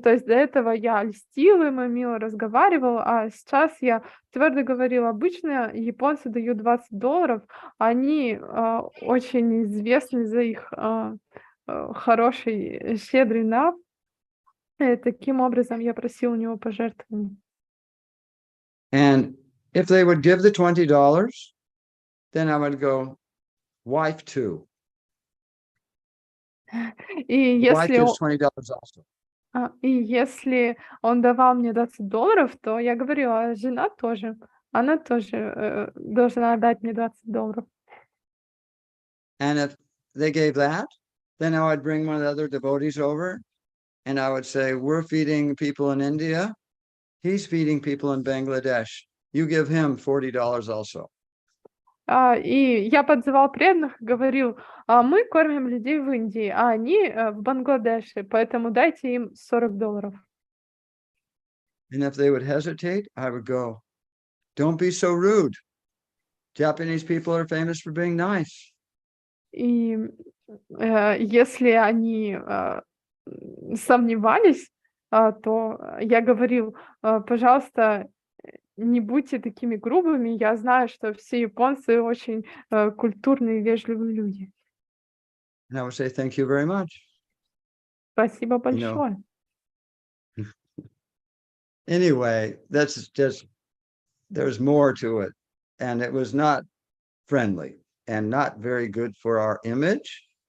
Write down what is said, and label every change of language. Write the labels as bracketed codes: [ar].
[ru] То есть до этого я льстил ему, мило разговаривал, а сейчас я твердо говорил: обычно японцы дают $20, они очень известны за их хороший, щедрый нрав. И таким образом я просил у него пожертвований. [en] And if they would give the $20, then I would go, wife too. [ru] И [en] Wife [ru] если [en] gives $20 also. [ru] если он давал мне $20, то я говорила, жена тоже. Она тоже должна дать мне $20. [en] And if they gave that, then I would bring one of the other devotees over, and I would say, we're feeding people in India. He's feeding people in Bangladesh. You give him $40 also. [ru] И я подзывал преданных и говорил: мы кормим людей в Индии, а они в Бангладеше, поэтому дайте им $40. [en] And if they would hesitate, I would go, don't be so rude. Japanese people are famous for being nice. [ru] И если они сомневались, то я говорил: пожалуйста, не будьте такими грубыми. Я знаю, что все японцы очень культурные и вежливые люди. [en] And I would say, thank you very much. [ru] Спасибо большое. [en] Anyway, that's just, there's more to it. And it was not friendly and not very good for our image.